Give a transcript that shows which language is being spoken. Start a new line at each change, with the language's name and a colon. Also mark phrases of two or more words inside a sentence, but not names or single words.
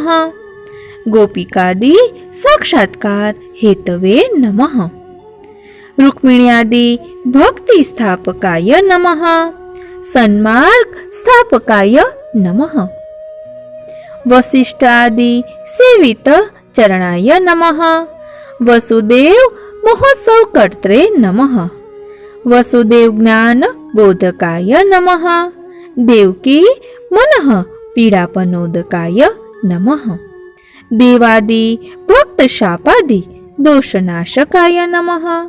Sanskrit: गोपिकादि साक्षात्कार हेतवे नमः। रुक्मिण्यादि भक्ति स्थापकाय नमः। सन्मार्ग स्थापकाय नमः। वसिष्ठादि सेवित चरणाय नमः। વસુદેવ મહોત્સવ કર્ત્રે નમઃ. વસુદેવ જ્ઞાન બોધકાય નમઃ. દેવકી મનઃ પીડાપનોદકાય નમઃ. દેવાદિ ભક્ત શાપાદિ દોષનાશકાય નમઃ.